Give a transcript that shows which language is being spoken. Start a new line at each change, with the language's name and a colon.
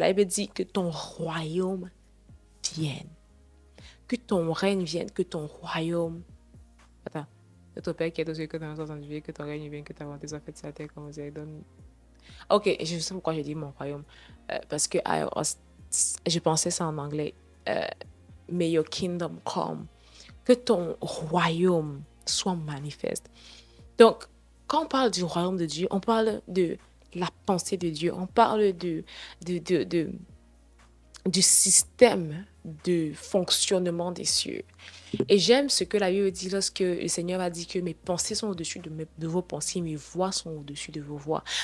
French: La Bible dit que ton royaume vienne, que ton règne vienne, que ton royaume... Attends. Notre Père qui est aux cieux, que ton nom soit sanctifié, que ton règne vienne, que ta volonté soit faite sur la terre comme aux cieux. Donne... Ok, je sais pourquoi j'ai dit mon royaume. Parce que je pensais ça en anglais.
English: Euh, May your kingdom come.
French: Que ton royaume soit manifeste. Donc, quand on parle du royaume de Dieu, on parle de la pensée de Dieu. On parle de, de, de- du système de fonctionnement des cieux. Et j'aime ce que la Bible dit lorsque le Seigneur a dit que mes pensées sont au-dessus de vos pensées, mes voix sont au-dessus de vos voix.